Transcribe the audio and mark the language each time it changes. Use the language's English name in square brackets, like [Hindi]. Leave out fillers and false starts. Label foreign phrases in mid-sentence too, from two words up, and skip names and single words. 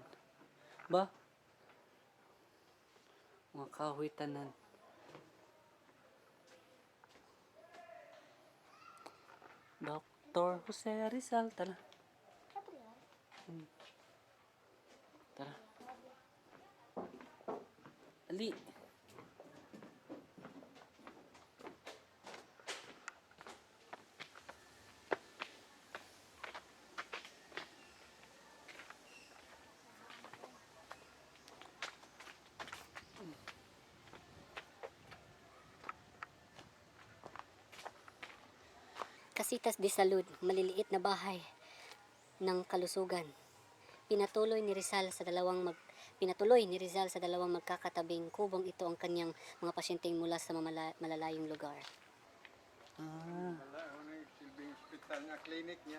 [Cebuano] Ba? Mga kahoy tanan. [Filipino] Dr. Jose Rizal. Tara. sabi yan. Tara. Ali. Casitas de Salud, maliliit na bahay ng kalusugan. Pinatuloy ni Rizal sa dalawang magkakatabing kubong ito ang kanyang mga pasyenteng mula sa malalayong lugar. Wala, ano yung silbing hospital niya, clinic niya.